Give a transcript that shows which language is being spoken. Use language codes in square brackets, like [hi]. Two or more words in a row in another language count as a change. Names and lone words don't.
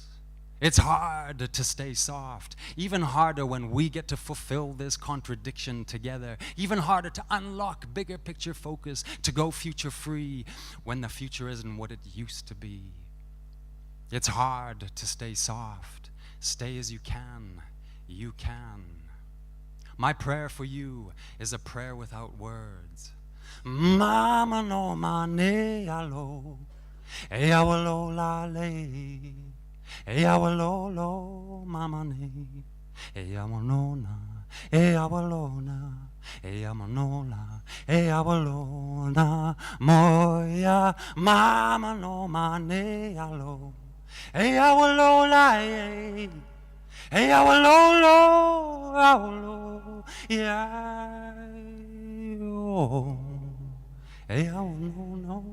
[en] It's hard to stay soft, even harder when we get to fulfill this contradiction together, even harder to unlock bigger picture focus, to go future free when the future isn't what it used to be. It's hard to stay soft. Stay as you can. You can. My prayer for you is a prayer without words. Mama no mane alo, e awalo la le, e awalo lo mama ne, e awanona, e awalona, e amanola, e awalona, moya mama no mane alo, e awalo la e awalo awalo yeah. Hey, I don't know.